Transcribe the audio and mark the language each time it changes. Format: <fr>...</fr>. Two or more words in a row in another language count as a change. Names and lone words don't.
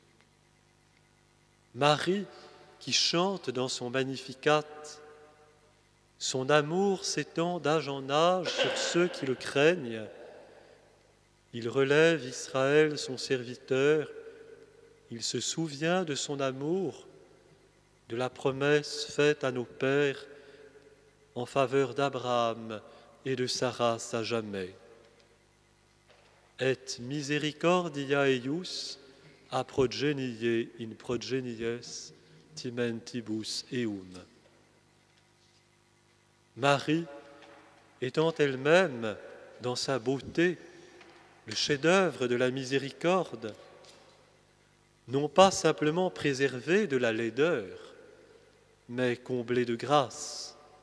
<fr>Marie qui chante dans son Magnificat, son amour s'étend d'âge en âge sur ceux qui le craignent. Il relève Israël, son serviteur, il se souvient de son amour, de la promesse faite à nos pères en faveur d'Abraham et de Sarah à jamais.</fr> <la>Et misericordia eius a progenie in progenies timentibus eum.</la> <fr>Marie, étant elle-même dans sa beauté le chef-d'œuvre de la miséricorde, non pas simplement préservée de la laideur, mais comblée de grâce.</fr>